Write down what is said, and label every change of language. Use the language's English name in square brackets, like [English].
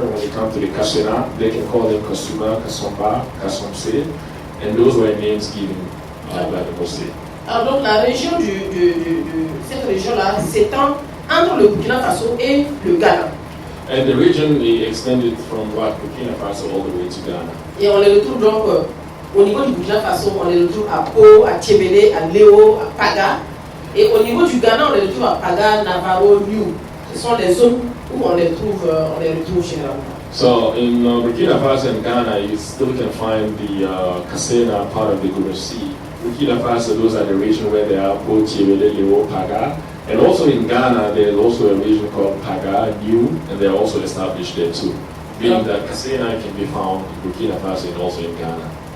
[English] When it comes to the Kassena, they can call them Kasuma, Kasomba, Kasomse, and those were names given by the Mossé. [French] Alors donc la région cette région-là s'étend entre le Burkina Faso et le Ghana. [English] And the region extended from Burkina Faso all the way to Ghana. [French] Et on les retrouve donc au niveau du Burkina Faso, on les retrouve à Po, à Tchébélé, à Léo, à Paga. Et au niveau du Ghana, on les retrouve à Paga, Navarro, Liu. ce sont les zones où on les retrouve généralement. [English] So in Burkina Faso and Ghana, you still can find the Kasena part of the Gurusi. Burkina Faso, those are the region where there are Poti, Lewo, Paga. And also in Ghana, there's also a region called Paga, New, and they're also established there too. Meaning that Kasena can be found in Burkina Faso and also in Ghana.